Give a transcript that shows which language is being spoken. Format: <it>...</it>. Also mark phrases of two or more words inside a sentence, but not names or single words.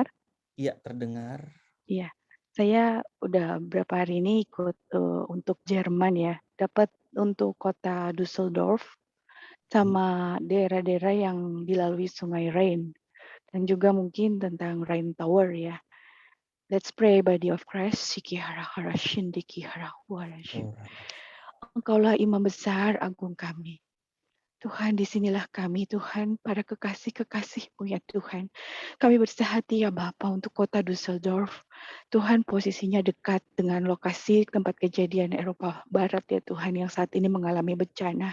<id>iya terdengar. Iya, saya udah berapa hari ini ikut untuk Jerman ya, dapat untuk kota Düsseldorf sama daerah-daerah yang dilalui Sungai Rhine dan juga mungkin tentang Rhine Tower ya.</id> <en>Let's pray, body of Christ. Sikihara hara shindiki hara huarashi.</en> <id>Oh, Rabbi. Engkaulah imam besar agung kami. Tuhan, disinilah kami, Tuhan, para kekasih-kekasih-Mu ya Tuhan. Kami bersehati ya Bapa untuk kota Düsseldorf. Tuhan, posisinya dekat dengan lokasi tempat kejadian Eropa Barat ya Tuhan, yang saat ini mengalami bencana.</id>